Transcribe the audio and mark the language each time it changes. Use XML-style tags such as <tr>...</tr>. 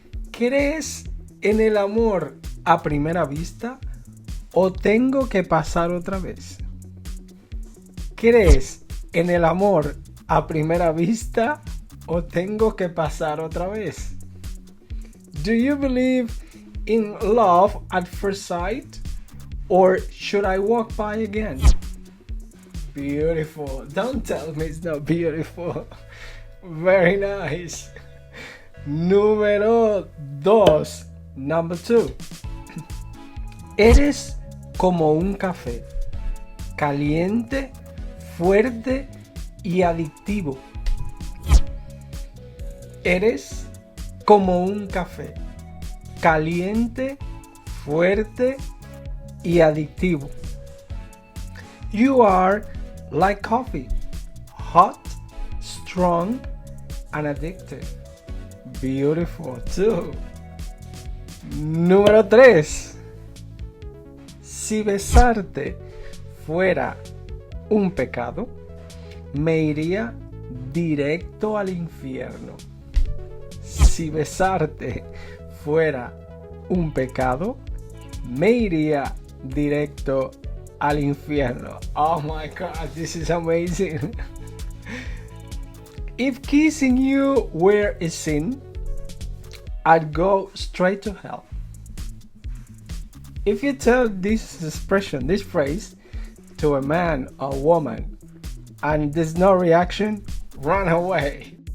<es>¿Crees en el amor a primera vista o tengo que pasar otra vez? ¿Crees en el amor a primera vista o tengo que pasar otra vez?</es> <en>Do you believe in love at first sight or should I walk by again? Beautiful. Don't tell me it's not beautiful. Very nice.</en> <es>Número 2.</es> <en>Number 2.</en> <es>Eres como un café. Caliente, fuerte y adictivo. Eres como un café. Caliente, fuerte y adictivo.</es> <en>You are like coffee, hot, strong, and addictive. Beautiful too.</en> <es>Número 3. Si besarte fuera un pecado, me iría directo al infierno. Si besarte fuera un pecado, me iría directo al infierno.</es> <en>Oh my god, this is amazing. If kissing you were a sin, I'd go straight to hell. If you tell this expression, this phrase, to a man or woman and there's no reaction, run away.</en>